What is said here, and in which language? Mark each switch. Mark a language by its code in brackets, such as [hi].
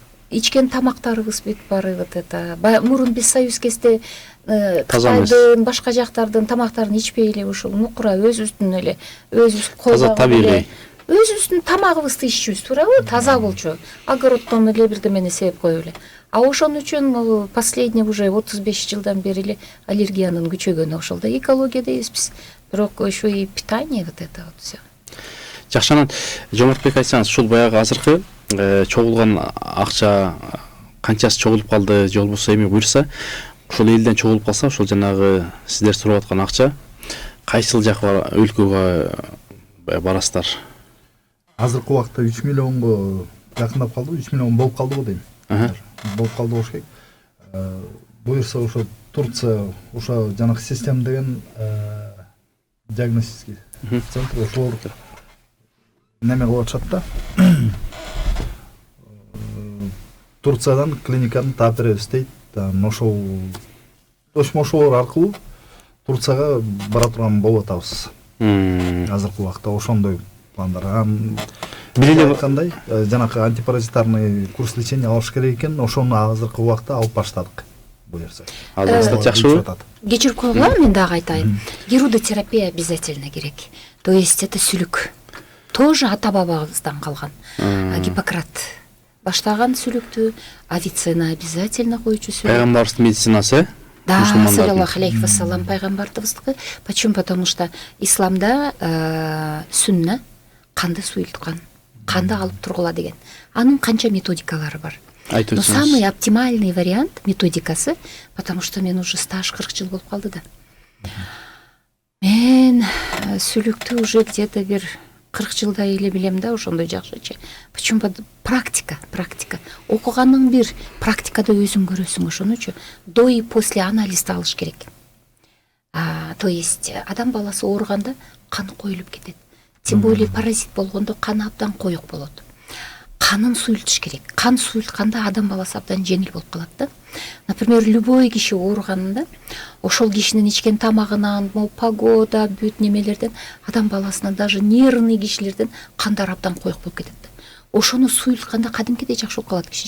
[ky] Ичкен тамактарыбыз бүт бары [ru] вот это. [ky] Мурун биз союз кезде Кытайдын, башка жактардын тамактарын ичпей эле ушул нукура өзүбүздүн эле өзүбүз колдогон өзүбүздүн тамагыбызды иччүбүз, туурабы? Таза болчу. Огороддон эле бирдемени себеп коюп эле. А ошон үчүн [ru] последний уже [ky] 35 жылдан бери эле аллергиянын күчөгөнү ошол да экология дейбиз биз. Бирок [ru] еще и питание вот это вот все. [ky] Жакшы, анан Жомартбек айтсаңыз, ушул баягы азыркы чогулган акча канчасы чогулуп калды, же болбосо эми буйрса, ошол элден чогулуп калса, ошол жанагы сиздер сурап аткан акча кайсыл жак өлкөгө барасыздар? Азыркы убакта 3 миллионго жакындап калды, 3 миллион болуп калды го дейм. Болуп калды болуш керек. Буйрса ошо Турция, ошо жанагы система деген [ru] диагностический центр [ky] ошолор неме кылып атышат да. Турциядан клиниканы таап беребиз дейт. Ошол ошолор аркылуу Турцияга бара турган болуп атабыз. Азыркы убакта ошондой пландар. Бир эле айткандай, жанагы [ru] антипаразитарный курс лечения [ky] алыш керек экен, ошону азыркы убакта алып баштадык. Буюрса. Азыр жакшыбы? Кечирип койгула, мен дагы айтайын. Герудотерапия [ru] обязательно [ky] керек. [ru] То есть это [ky] сүлүк. [ru] Тоже [ky] ата-бабабыздан калган. Гиппократ баштаган сүлүктү, Авиценна [ru] обязательно [ky] койчу сүлүк. Пайгамбарыбыздын медицинасы? Да, саллаллаху алейхи вассалам пайгамбарыбыздыкы. [ru] Почему? Потому что [ky] исламда сүнна канды суйулткан, канды алып тургула деген. Анын канча методикалары бар. [ru] Но самый оптимальный вариант [ky] методикасы, [ru] потому что [ky] мен [ru] уже [ky] стаж 40 жыл болуп калды да. Мен сүлүктү [ru] уже где-то [ky] бир 40 жылдай эле билем да, ошондой жакшычы. [ru] Почему? Практика. [ky] Окуганың бир, практикада өзүң көрөсүң, ошон үчүн [ru] до и после [ky] анализди алыш керек. [ru] То есть [ky] адам баласы ооруганда каны коюлуп кетет. [ru] Тем более [ky] паразит болгондо каны абдан коюк болот. Канын суюлтуш керек. Кан суюлтканда адам баласы абдан жеңил болуп калат да. [ru] Например, любой [ky] киши ооруганында ошол кишинин ичкен тамагынан, [ru] погода, [ky] бүт немелерден адам баласынан, [ru] даже нервный [ky] кишилерден кандар абдан коюк болуп кетет. Ошону суюлтканда кадимкидей жакшы болуп калат киши.